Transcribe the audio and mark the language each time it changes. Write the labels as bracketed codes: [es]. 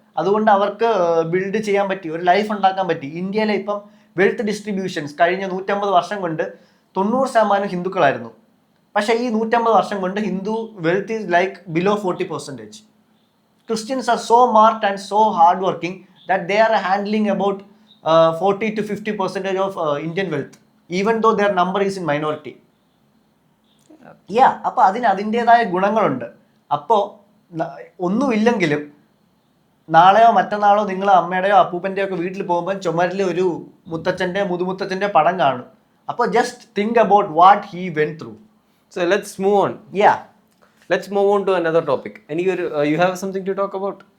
[ml] അതുകൊണ്ട് അവർക്ക് ബിൽഡ് ചെയ്യാൻ പറ്റി, ഒരു ലൈഫ് ഉണ്ടാക്കാൻ പറ്റി. ഇന്ത്യയിലെ ഇപ്പം വെൽത്ത് ഡിസ്ട്രിബ്യൂഷൻസ് കഴിഞ്ഞ 150 വർഷം കൊണ്ട് 90% ഹിന്ദുക്കളായിരുന്നു. പക്ഷേ ഈ 150 വർഷം കൊണ്ട് Hindu [en] Wealth is like below 40%. Christians are so smart and so hardworking that they are handling about 40 to 50% of Indian wealth, even though their number is in minority. [ml] അപ്പോൾ അതിൻ്റെതായ ഗുണങ്ങളുണ്ട്. അപ്പോൾ ഒന്നുമില്ലെങ്കിലും നാളെയോ മറ്റന്നാളോ നിങ്ങൾ അമ്മയുടെയോ അപ്പൂപ്പൻ്റെയോ ഒക്കെ വീട്ടിൽ പോകുമ്പോൾ ചുമരിൽ ഒരു മുത്തച്ഛൻ്റെ മുതുമുത്തച്ഛൻ്റെ പടം കാണും. [en] അപ്പോൾ just think about what he went through. So let's move on. Yeah. Let's move on to another topic. You have something to talk about?